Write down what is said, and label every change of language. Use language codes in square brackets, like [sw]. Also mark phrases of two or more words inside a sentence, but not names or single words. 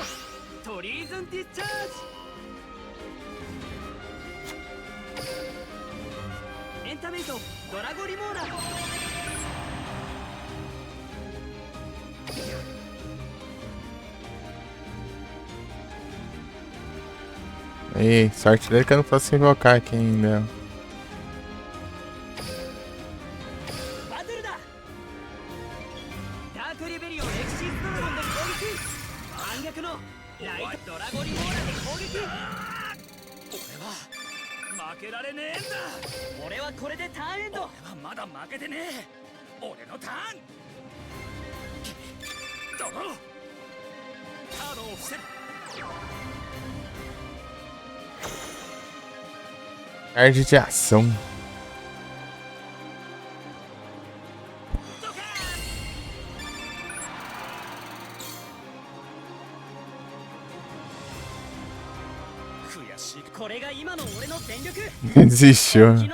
[ja] トリーズンディスチャージ。エンタメイトドラゴリモーラー。 [pt] Aí, sorte dele que eu não posso invocar aqui ainda. [ja] バトルだ。ダークリベリオンエクシーズドラゴンの攻撃。反逆のライトドラゴリモーラで攻撃。俺は負けられねえんだ。俺はこれでターンエンド。俺はまだ負けてねえ。俺のターン。ドロー。カードを伏せる。 [pt] Card de ação. Desistiu.